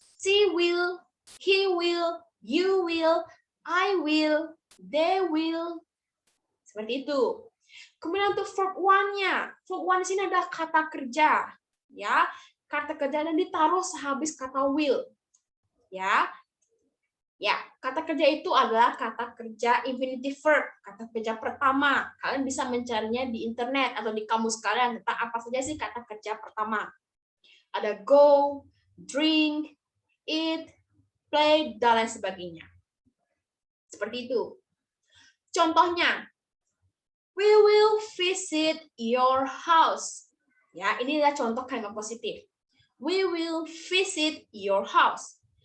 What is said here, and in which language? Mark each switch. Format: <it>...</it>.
<en>She will, he will, you will, I will, they will.</en> <id>Seperti itu. Kemudian untuk verb one-nya. Verb one di sini adalah kata kerja. Ya, kata kerja dan ditaruh sehabis kata will. Ya. Ya, kata kerja itu adalah kata kerja infinitive verb, kata kerja pertama. Kalian bisa mencarinya di internet atau di kamus kalian tentang apa saja sih kata kerja pertama. Ada go, drink, eat, play, dan lain sebagainya. Seperti itu. Contohnya,</id> <en>we will visit your house.</en> <id>Ya, ini adalah contoh kalimat positif.</id> <en>We will visit your house.</en>